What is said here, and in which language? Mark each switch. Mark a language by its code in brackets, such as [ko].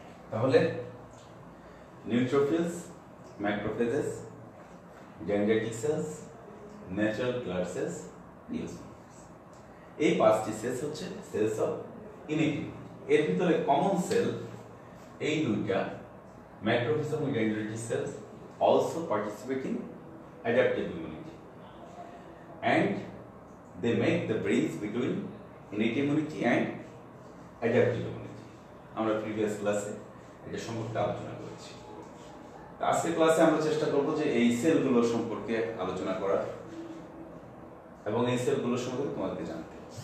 [bn] তাহলে neutrophils, macrophages, dendritic sales, natural কিলার sales, eosinophils, এই পাঁচটি সেলস হচ্ছে সেলস অফ ইনেট ইমিউনিটি। এর ভিতরে কমন সেল এই দুইটা, ম্যাক্রোফেজ এবং dendritic sales [en] also participate in adaptive immunity and they make the bridge between innate immunity and adaptive immunity। [bn] আমরা previous ক্লাসে এটা সম্পর্কে আলোচনা করেছি। আজকের ক্লাসে আমরা চেষ্টা করব যে এই সেলগুলো সম্পর্কে আলোচনা করার এবং এই সেলগুলো সম্পর্কে তোমাদেরকে জানতে।